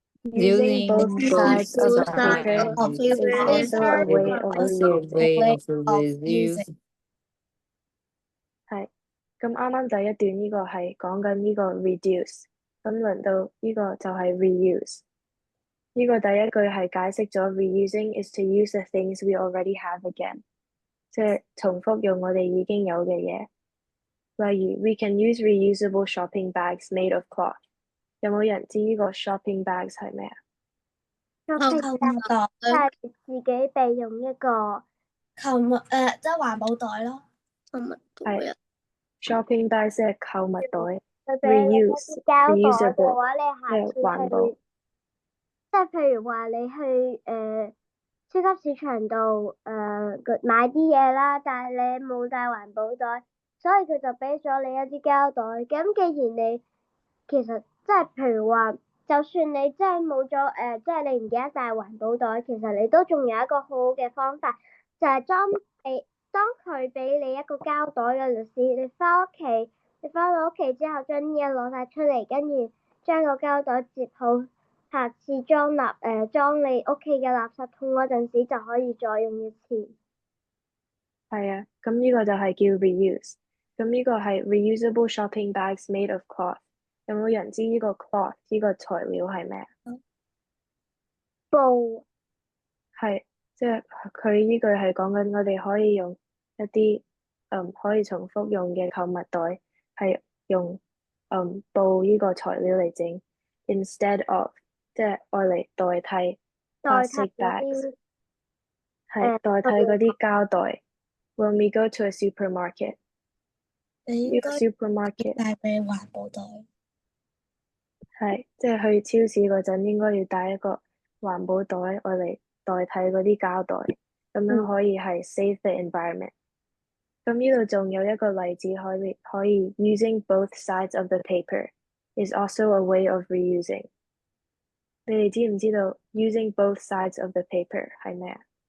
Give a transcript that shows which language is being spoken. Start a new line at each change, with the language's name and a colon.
English: Using both sides of the paper is also a way of reusing。
Cantonese: 係咁啱啱第一段呢個係講緊呢個 reduce，咁輪到呢個就係 reuse。呢個第一句係解釋咗 reusing is to use the things we already have again，即係重複用我哋已經有嘅嘢。例如 we can use reusable shopping bags made of cloth。有冇人知呢個 shopping bags 係咩啊？即係自己備用一個即係環保袋咯。係 shopping bags 即係購物袋。佢俾你一啲膠袋嘅
English: reusable
Cantonese: 話，你下次即係環保。即係譬如話你去超級市場度買啲嘢啦，但係你冇帶環保袋，所以佢就俾咗你一啲膠袋。咁既然你其實即係譬如話，就算你真係冇咗即係你唔記得帶環保袋，其實你都仲有一個好好嘅方法，就係當佢俾你一個膠袋嘅陣時，你翻到屋企之後，將啲嘢攞晒出嚟，跟住將個膠袋接好，下次裝你屋企嘅垃圾桶嗰陣時，就可以再用一次。係啊，咁呢個就係叫 reuse。咁呢個係 reusable shopping bags made of cloth。有冇人知呢個 cloth 呢個材料係咩？布。係，即係佢呢句係講緊我哋可以用一啲可以重複用嘅購物袋，係用布呢個材料嚟整 ， instead of 即係愛嚟代替 plastic bags，係代替嗰啲膠袋。
English: When we go to a supermarket，呢個 supermarket
Cantonese: 帶俾環保袋。係即係去超市嗰陣應該要帶一個環保袋愛嚟代替嗰啲膠袋，咁樣可以係 save the environment。咁呢度仲有一個例子可以 using both sides of the paper is also a way of reusing。你哋知唔知道 using both sides of the paper 係咩啊？